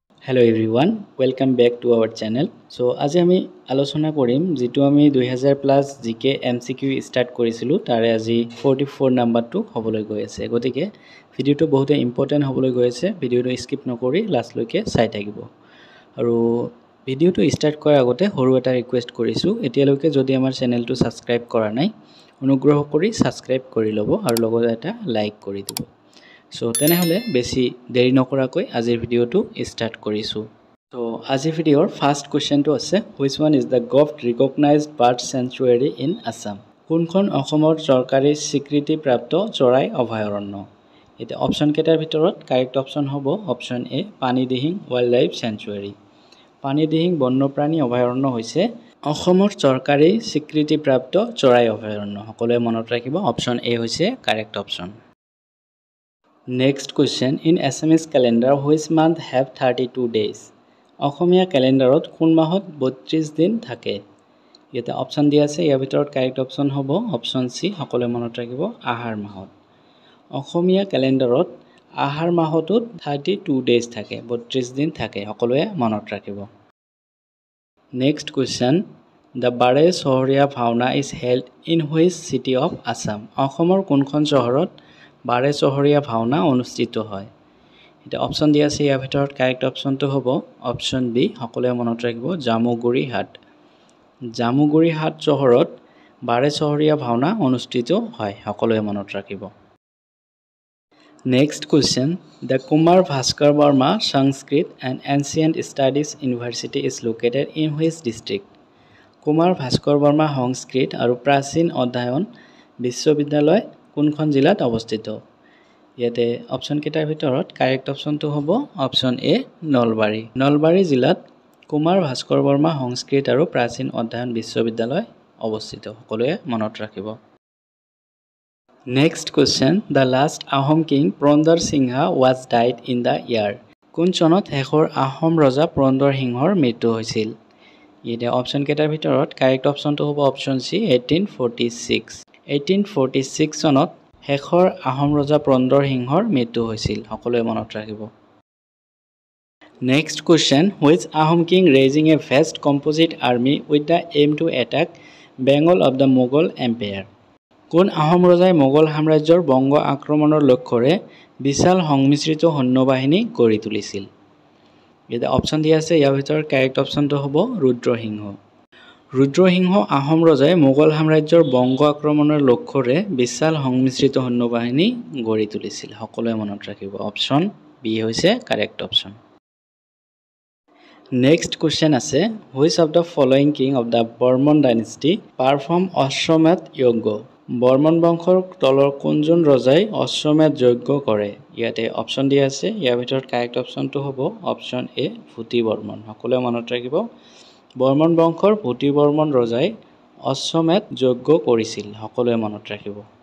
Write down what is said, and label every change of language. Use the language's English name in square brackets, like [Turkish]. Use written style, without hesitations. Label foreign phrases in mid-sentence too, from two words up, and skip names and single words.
[English] Hello everyone, welcome back to our channel. [Assamese] So আজি আমি আলোচনা কৰিম যেটো আমি 2000 [English] plus GK MCQ start [Assamese] কৰিছিলো তাৰে আজি 44 নাম্বাৰটো হ'বলৈ গৈ আছে গতিকে ভিডিওটো বহুত ইম্পৰ্টেন্ট হ'বলৈ গৈ আছে ভিডিওটো স্কিপ নকৰি লাষ্ট লৈকে চাই থাকিব আৰু ভিডিওটো স্টার্ট কৰাৰ আগতে সৰু এটা ৰিকুৱেষ্ট কৰিছো এতিয়ালৈকে যদি আমাৰ চেনেলটো সাবস্ক্ৰাইব কৰা নাই অনুগ্ৰহ কৰি সাবস্ক্ৰাইব কৰি ল'ব আৰু লগতে এটা লাইক কৰি দিব So তেনেহলে বেছি দেৰি নকৰাকৈ আজিৰ ভিডিওটো স্টার্ট কৰিছো So আজিৰ ভিডিওৰ [English] first question [Assamese] আছে [English] which one is the govt recognized bird sanctuary in Assam [Assamese] কোনখন অসমৰ চৰকাৰী স্বীকৃতিপ্ৰাপ্ত চৰাই অভয়াৰণ্য এটা অপচন কেটাৰ ভিতৰত [English] correct option [Assamese] হ'ব [English] option A [Assamese] পানীদিহিং [English] wildlife sanctuary [Assamese] পানীদিহিং বন্যপ্ৰাণী অভয়াৰণ্য হৈছে অসমৰ চৰকাৰী স্বীকৃতিপ্ৰাপ্ত চৰাই অভয়াৰণ্য সকলোৱে মনত ৰাখিব [English] option A [Assamese] হৈছে [English] correct option Next question in Assamese calendar which month have 32 days [Assamese] অসমীয়া ক্যালেন্ডাৰত কোন মাহত 32 দিন থাকে এটা অপচন দিয়া আছে ইয়াৰ ভিতৰত [English] correct option [Assamese] হ'ব [English] option C [Assamese] সকলোৱে মনত ৰাখিব আহাৰ মাহত অসমীয়া ক্যালেন্ডাৰত আহাৰ মাহটোত 32 days থাকে 32 দিন থাকে সকলোৱে মনত ৰাখিব [English] Next question The Bare Sohriya Bhavna is held in which city of Assam [Assamese] অসমৰ কোনখন চহৰত বাৰে চহৰীয়া ভাওনা অনুষ্ঠিত হয় এটা অপচন দিয়া আছে ইয়াৰ ভিতৰত [English] correct option [Assamese] হ'ব [English] option B [Assamese] সকলোৱে মনত ৰাখিব জামুগুৰি হাট চহৰত বাৰে চহৰীয়া ভাওনা অনুষ্ঠিত হয় সকলোৱে মনত ৰাখিব [English] Next question The Kumar Bhaskar Verma Sanskrit and Ancient Studies University is located in which district [Assamese] কুমাৰ ভাস্কৰ বৰ্মা সংস্কৃত আৰু প্ৰাচীন অধ্যয়ন বিশ্ববিদ্যালয় কোনখন জিলাত অৱস্থিত ইয়াতে অপচন কেটাৰ ভিতৰত [English] correct option [Assamese] হ'ব [English] option A [Assamese] নলবাৰী জিলাত কুমাৰ ভাস্কৰ বৰ্মা সংস্কৃত আৰু প্ৰাচীন অধ্যয়ন বিশ্ববিদ্যালয় অৱস্থিত সকলোৱে মনত ৰাখিব [English] Next question The last Ahom king Purandar Singha was died in the year [Assamese] কোন চনত শেষৰ আহোম ৰজা পুৰন্দৰ সিংহৰ মৃত্যু হৈছিল ইয়াতে অপচন কেটাৰ ভিতৰত [English] correct option [Assamese] হ'ব [English] option C [Assamese] 1846 চনত শেষৰ আহোম ৰজা পুৰন্দৰ সিংহৰ মৃত্যু হৈছিল সকলোৱে মনত ৰাখিব [English] Next question which Ahom king raising a vast composite army with the aim to attack [Assamese] Bengal of the Mughal Empire কোন আহোম ৰজাই মোগল সাম্ৰাজ্যৰ বংগ আক্ৰমণৰ লক্ষ্যৰে বিশাল সংমিশ্ৰিত সৈন্যবাহিনী গঢ়ি তুলিছিল এটা অপচন দিয়া আছে ইয়াৰ ভিতৰত [English] correct option [Assamese] হ'ব ৰুদ্ৰসিংহ আহোম ৰজাই মোগল সাম্ৰাজ্যৰ বংগ আক্ৰমণৰ লক্ষ্যৰে বিশাল সংমিশ্ৰিত সৈন্যবাহিনী গঢ়ি তুলিছিল সকলোৱে মনত ৰাখিব [English] option B [Assamese] হৈছে [English] correct option Next question [Assamese] আছে [English] which of the following king of the Burman dynasty perform Ashwamedh Yogya [Assamese] বৰ্মন বংশৰ তলৰ কোনজন ৰজাই অশ্বমেধ যজ্ঞ কৰে ইয়াতে অপচন দিয়া আছে ইয়াৰ ভিতৰত [English] correct option [Assamese] হ'ব [English] option A [Assamese] ভূতি বৰ্মন সকলোৱে মনত ৰাখিব বৰ্মন বংশৰ ভূতি বৰ্মন ৰজাই অশ্বমেধ যজ্ঞ কৰিছিল সকলোৱে মনত ৰাখিব